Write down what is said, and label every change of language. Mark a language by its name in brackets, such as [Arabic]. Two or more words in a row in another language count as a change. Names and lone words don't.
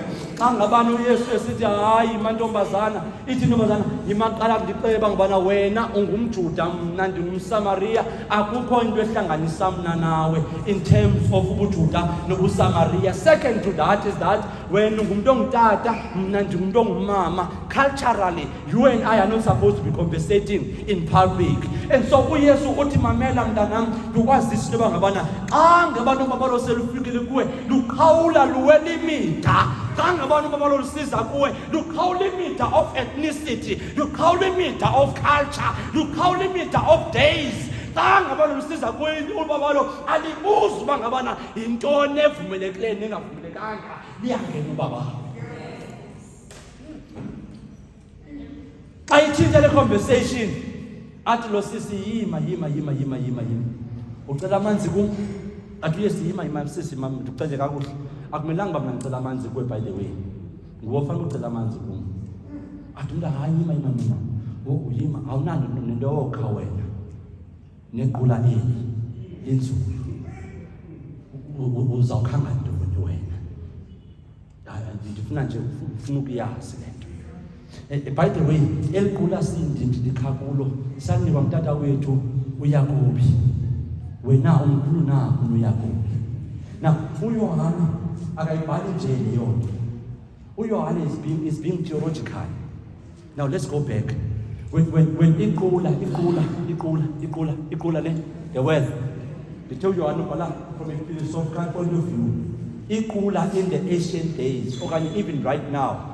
[Xhosa] Xa ngabana uYesu esithi hayi mantombazana, ithi intombazana imaqala ndicela ngabana wena ungumJuda mna ndingumSamaria, akukho into ehlanganisa mna nawe [English] in terms of [Xhosa] ubuJuda nobuSamaria. [English] Second to that is that when [Xhosa] ungumuntu ongutata mna ndingumuntu ongumama, [English] culturally you and I are not supposed to be conversating in public. [Xhosa] And so uYesu uthi mamela mntanam, lukwazisa into yoba ngabana xa ngabana ubabalo selufikile kuwe luqhawula luwela imida. Xa ngabana ubabalo lusiza kuwe luqhawula imida [English] of ethnicity, [Xhosa] luqhawula imida [English] of culture, [Xhosa] luqhawula imida [English] of days. [Xhosa] Xa ngabana lusiza kuwe ubabalo alibuzi uba ngabana yintoni evumelekileyo nengavumelekanga, liyangena ubabalo. Xa itshintshe le conversation athi lo sisi yima. Ucela amanzi kum? Athi uYesu yima sisi mama ndikucele kakuhle. Akumelanga uba mna ndicela amanzi kuwe [English] by the way. [Xhosa] Nguwe ofanele ucela amanzi kum. Athi umntu hayi yima mina. Uyima awunanto nento yokha wena. Nequla eli linzulu. Uzawukhanga ntoni wena? Ndifuna nje ufuna ukuyazi le nto. [English] By the way, [Xhosa] eliqula sindi likhakulo sanikwa umtata wethu uYakobi. Wena umkhulu na uYakobi. Now uYohane akayibhali nje leyo nto. [English] uYohane is being theological. Now let's go back. When [Xhosa] iqula le [English] the well. They tell Yohane from a philosophical point of view. Iqula in the ancient days, or even right now.